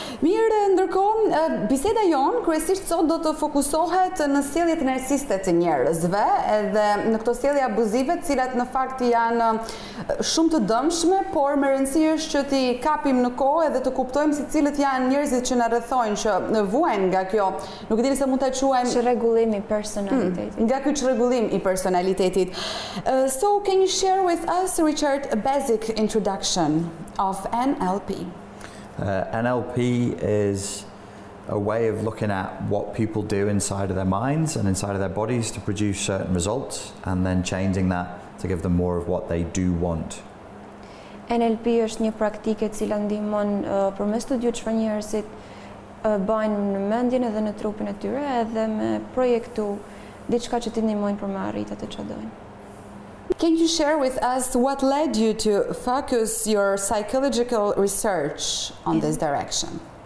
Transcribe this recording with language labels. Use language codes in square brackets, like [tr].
[sq] Mirë, ndërkohë, biseda jonë kryesisht sot do të fokusohet në sjelljet narcisiste të njerëzve, edhe në këto sjellje abuzive, të cilat në fakt janë shumë të dëmshme, por me rëndësi është që t'i kapim në kohë edhe të kuptojmë se cilët janë njerëzit që na rrethojnë, që vuajnë nga kjo, nuk e dini se mund ta quajmë çrregullim i personalitetit. Nga ky çrregullim i personalitetit. [en] So can you share with us, Richard, a basic introduction of NLP? NLP is a way of looking at what people do inside of their minds and inside of their bodies to produce certain results, and then changing that to give them more of what they do want. [sq] NLP është një praktike e cila ndihmon përmes studiut çfarë njerëzit bajnë në mendjen edhe në trupin e tyre, edhe me projektu diçka që t'i ndihmojnë për me arritë atë çfarë dojnë. [en] Can you share with us what led you to focus your psychological research on this direction?